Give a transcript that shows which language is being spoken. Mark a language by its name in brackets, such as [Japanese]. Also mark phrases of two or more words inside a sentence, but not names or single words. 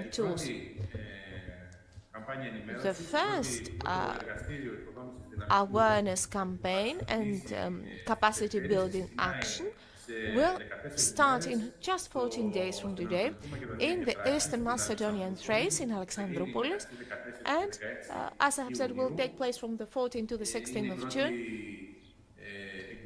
[Greek] Η [English] tools. [Greek] πρώτη καμπάνια [English] The [Greek] ενημέρωσης, [English] first [Greek] το πρώτο εργαστήριο οικοδόμησης δυναμικού [English] awareness campaign and capacity building action will start in just 14 days from today in the Eastern Macedonian Thrace in Alexandroupolis, and as I have said, will take place from the 14th to the 16th of June.